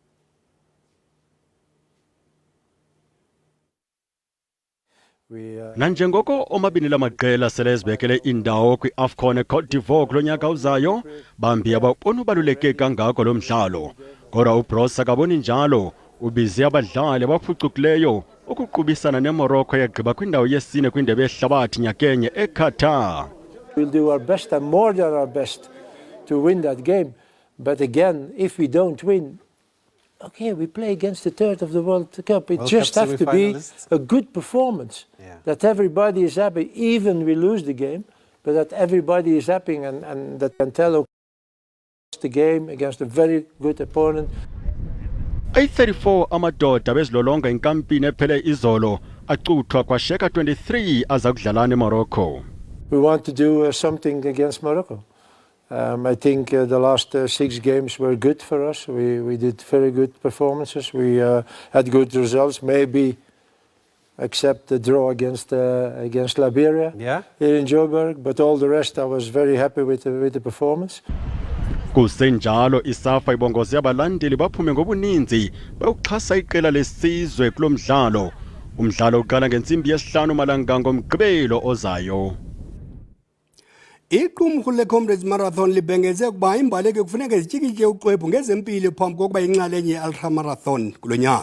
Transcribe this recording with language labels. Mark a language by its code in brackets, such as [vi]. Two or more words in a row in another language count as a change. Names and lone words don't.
[xh] Nanjengoko omabini lamaqela sele zibekele indawo kwi-AFCON eCote d'Ivoire kulo nyaka uzayo, bambi ababona ubaluleke kangako lo mdlalo. Kodwa uBros akaboni njalo, ubize abadlali abaphucukileyo ukuqubisana neMorocco yagqiba kwindawo yesine kwindebe yehlabathi nyakenye eQatar. [en] We'll do our best and more than our best to win that game. But again, if we don't win, okay, we play against the third of the World Cup. It just has to be a good performance. Yeah. That everybody is happy, even we lose the game, but that everybody is happy and that can tell the game against a very good opponent. [xh] 834 amadoda bezilolonga inkampini ephele izolo acuthwa kwasheka 23 aza kudlala neMorocco. [en] We want to do something against Morocco. I think the last 6 games were good for us. We did very good performances. We had good results, maybe except the draw against Liberia here in Joburg. But all the rest, I was very happy with the performance. [xh] Kusenjalo isafa ibongoze abalandeli baphume ngobuninzi bayokuxhasa iqela lesizwe kulo mdlalo. Umdlalo uqala ngensimbi yesihlanu malanga ngomgqibelo ozayo. Iqumrhu le-Comrades Marathon libhengeze ukuba imbaleki kufuneka zityikitye uxwebhu ngezempilo phambi kokuba inxalenye ye-ultramarathon kulo nyaka.